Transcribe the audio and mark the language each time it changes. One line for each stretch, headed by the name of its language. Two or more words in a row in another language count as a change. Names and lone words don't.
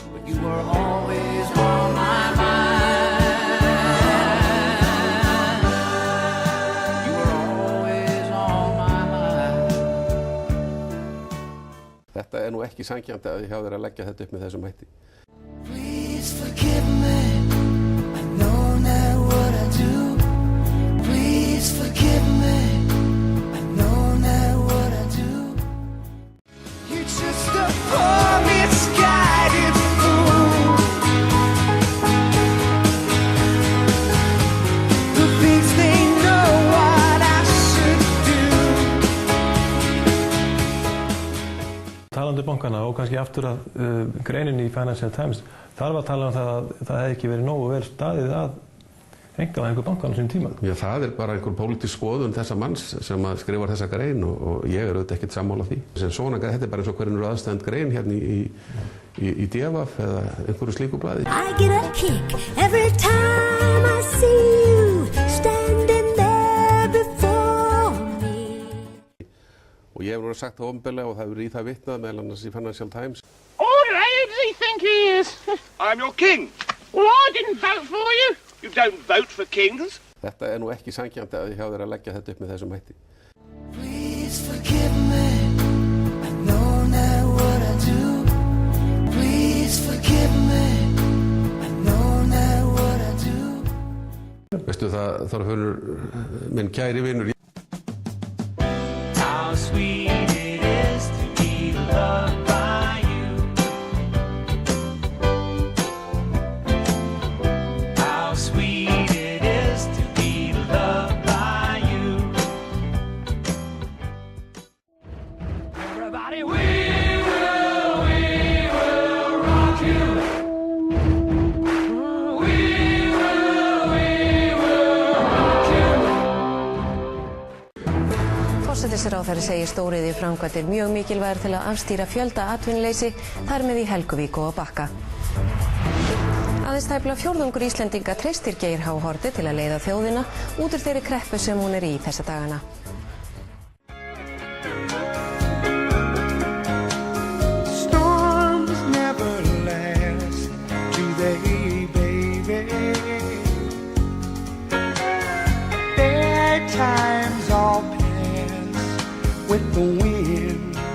English: You were always on my mind. You were always on my mind.
Icelandic: Þetta nú ekki sanngjarnt að ég hjá þér að leggja þetta upp með þessum hætti.
English: Please forgive me. I know now what I do. Please forgive me. I know now what I do. You're just a poor misguided fool who thinks they know what I should do.
Icelandic: Talandi bankana og kannski aftur að greininni í Financial Times, þar var talað það að það hefði ekki verið nógu vel staðið að einkavæðingu bankanna á sínum tíma. Já, það bara einhver pólitísk skoðun þessa manns sem að skrifar þessa grein og ég auðvitað ekkert sammála því. Sem svona, þetta bara eins og hverjum aðstæðend grein hérna í DFF eða einhverju slíku blaði.
English: I get a kick every time I see you standing there before me.
Icelandic: Og ég hef nú sagt það opinberlega og það hefur í það vitnað meðal annars í Financial Times.
English: All right, does he think he is? I'm your king. Well, I didn't vote for you. You don't vote for kings.
Icelandic: Þetta nú ekki sanngjarnt að ég hjá þér að leggja þetta upp með þessum hætti.
English: Please forgive me. I know now what I do. Please forgive me. I know now what I do.
Icelandic: Veistu það, Þorfinnur, minn kæri vinur.
English: How sweet it is to be loved by you. How sweet it is to be loved by you. Everybody, we will rock you. We will rock you.
Icelandic: Forsætisráðherra segir stóriðju framkvæmdir mjög mikilvægar til að afstýra fjölda atvinnuleysi, þar með í Helguvík og á Bakka. Aðeins tæplega fjórðungur Íslendinga treystir Geir H. Haarde til að leiða þjóðina út úr þeirri kreppu sem hún í þessa dagana.
English: Storms never last, do they, baby? Bad times all pass with the wind.